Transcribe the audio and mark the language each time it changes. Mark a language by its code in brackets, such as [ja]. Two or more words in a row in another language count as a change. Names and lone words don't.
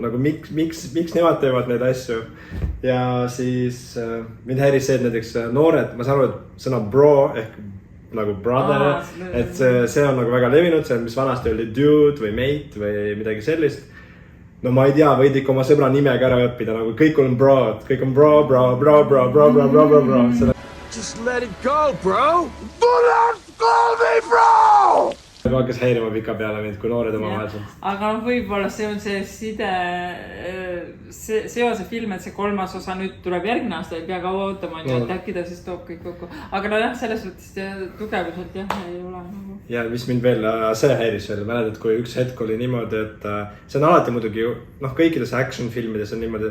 [et] Miks nemad teevad neid asju? Ja siis mind häiris see, et näiteks noored, ma saan aru, et sõna bro ehk nagu brother, et see on nagu väga levinud, see mis vanasti oli dude või mate või midagi sellist. No ma ei tea, võid ikka oma sõbra nimega ära õppida, nagu kõik on bro. [en] Just let it go, bro! Do not call me bro! [et] hakkas häirima pika peale mind, kui noored omavahelselt. aga võib-olla see on see side, seose film, et see 3. osa nüüd tuleb järgmine aasta, ei pea kaua ootama, et äkki ta siis toob kõik kokku. Aga no jah, selles mõttes tugevuselt jah, ei ole nagu. Ja mis mind veel, see häiris veel, mäletad, kui üks hetk oli niimoodi, et see on alati muidugi, kõikides action filmides on niimoodi.